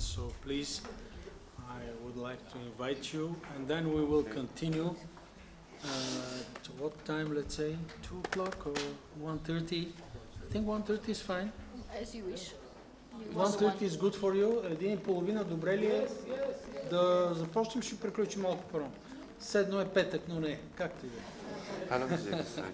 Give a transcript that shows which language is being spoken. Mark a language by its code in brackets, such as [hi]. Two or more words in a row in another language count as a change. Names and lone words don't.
[en] So please, I would like to invite you, and then we will continue to what time, let's say, 2 o'clock or 1:30? I think 1:30 is fine. As you wish. 1:30 is good for you. 1:30, [bg] добре ли е? Да започнем, ще приключим малко по-рано. Седно е петък, но не. Както и да е.